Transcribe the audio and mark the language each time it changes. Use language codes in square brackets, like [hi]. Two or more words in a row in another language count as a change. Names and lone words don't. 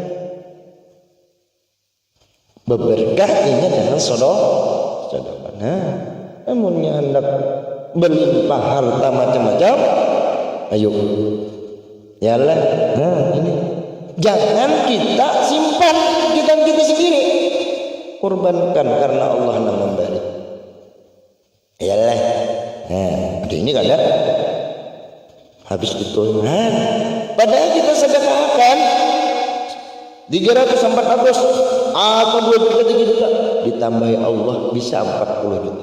[id] berberkah ini dengan sedekah namunnya hendak berlimpah harta macam-macam ayo ya Allah ini jangan kita simpan kita sendiri korbankan karena Allah yang memberi. Iyalah. Ada ini kan ada. Habis itu, padahal kita sedekahkan 300, 400, aku 2 juta, 3 juta, ditambahi Allah bisa 40 juta.